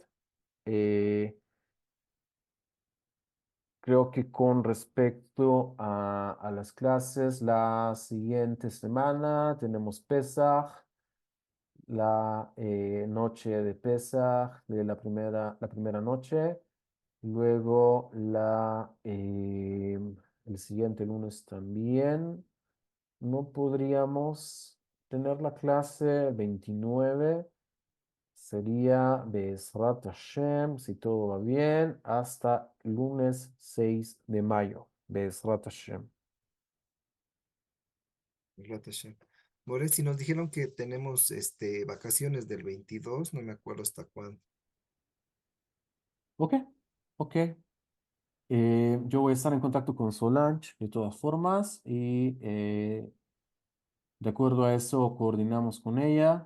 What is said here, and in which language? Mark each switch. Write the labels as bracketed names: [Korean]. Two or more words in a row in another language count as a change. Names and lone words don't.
[Spanish] Eh, Creo que con respecto a las clases, la siguiente semana tenemos Pesach, la noche de Pesach de la primera noche, luego el siguiente lunes también. No podríamos tener la clase 29. Sería [Hebrew] בעזרת השם, [Spanish] si todo va bien, hasta lunes 6 de mayo. [Hebrew] בעזרת השם. Ratasha. [Spanish] More, si nos dijeron que tenemos vacaciones del 22, no me acuerdo hasta cuándo. Ok, ok. Yo voy a estar en contacto con Solange de todas formas y de acuerdo a eso coordinamos con ella.